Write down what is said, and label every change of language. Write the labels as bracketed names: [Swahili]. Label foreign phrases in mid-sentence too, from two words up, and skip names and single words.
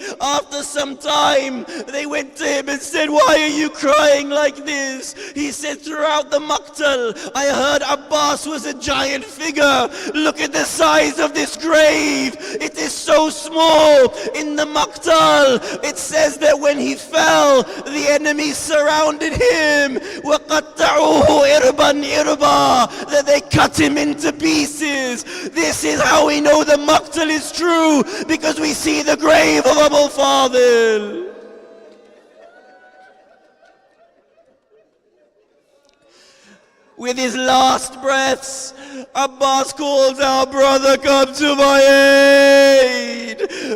[English] After some time, they went to him and said, "Why are you crying like this?" He said, "Throughout the Maqtal, I heard Abbas was a giant figure. Look at the size of this grave. It is so small." In the Maqtal, it says that when he fell, the enemies surrounded him. [Arabic] وَقَطَّعُوهُ إِرْبًا إِرْبًا, [English] that they cut him into pieces. This is how we know the Maqtal is true, because we see the grave of Abu Fadl. With his last breaths, Abbas calls out, "Brother, come to my aid.